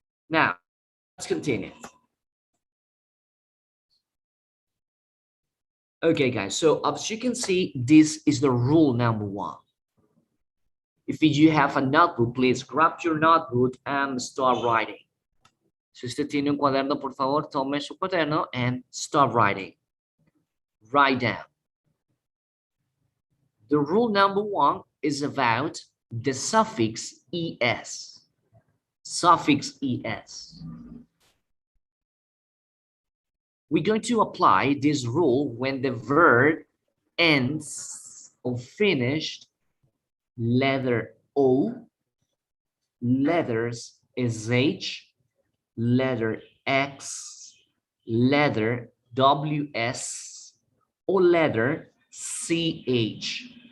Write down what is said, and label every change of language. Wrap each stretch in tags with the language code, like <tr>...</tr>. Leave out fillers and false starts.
<en>Now, let's continue. Okay, guys, so as you can see, this is the rule number one. If you have a notebook, please grab your notebook and start writing.</en> <es>Si usted tiene un cuaderno, por favor, tome su cuaderno</es> <en>and start writing. Write down. The rule number 1 is about the suffix es. Suffix es. We're going to apply this rule when the verb ends or finished letter O, letters SH, letter X, letter WS, or letter CH.</en>